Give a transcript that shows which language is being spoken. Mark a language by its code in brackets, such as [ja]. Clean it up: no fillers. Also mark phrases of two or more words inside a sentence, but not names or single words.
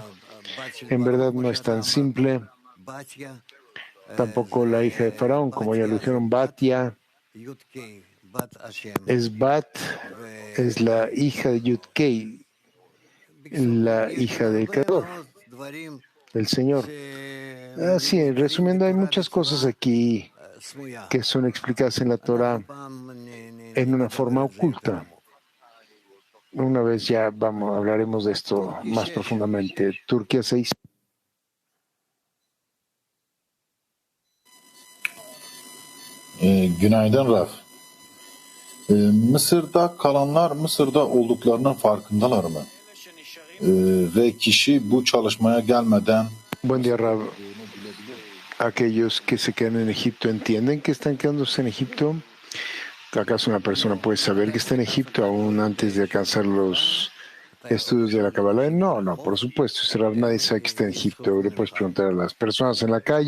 [es] En verdad no es tan simple. Tampoco la hija de Faraón, como ya lo dijeron, Batia, es la hija de Yud-Kei, la hija del Creador, del Señor. Así, resumiendo, hay muchas cosas aquí que son explicadas en la Torah en una forma oculta. Una vez ya hablaremos de esto más profundamente. Turquía 6. [tr] Günaydın Raf. Mısır'da kalanlar Mısır'da olduklarının farkındalar mı? Ve kişi bu çalışmaya gelmeden [es] Buen día, Rab. Aquellos que se quedan en Egipto entienden que están quedándose en Egipto. ¿Acaso una persona puede saber que está en Egipto aún antes de alcanzar los estudios de la Kabbalah? No, por supuesto. Nadie sabe que está en Egipto. Le puedes preguntar a las personas en la calle.